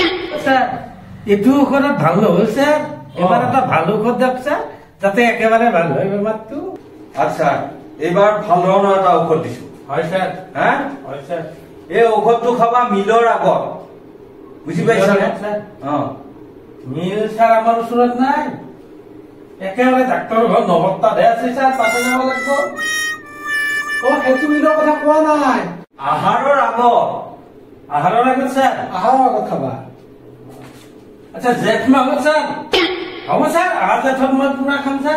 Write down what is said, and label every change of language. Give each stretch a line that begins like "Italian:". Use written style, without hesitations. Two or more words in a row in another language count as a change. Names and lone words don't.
Assamese: স্যার এইটো ঔষধত ভাল নহ'ল স্যার এবাৰ এটা ভাল ঔষধ দিয়ক স্যার যাতে একেবাৰে ভাল হয় বেমাৰটো আচ্ছা এইবাৰ ভাল ধৰণৰ এটা ঔষধ দিছো হয় স্যার হা হয় স্যার এই ঔষধটো খাবা মিলৰ আগত বুজি পাইছা মিল স্যার আমার ওচৰত নাই একেবাৰে ডাক্তৰ ঘৰ নবত্তাতহে আছে স্যার তাতে যাব লাগিব সেইটো মিলৰ কথা কোৱা নাই আহাৰৰ আগত আহাৰৰ আগত স্যার আহাৰৰ আগত খাবা আচ্ছা জেঠ মাহত স্যার হ'ব স্যার আহাৰ জেঠত মই পুৰা খাম স্যার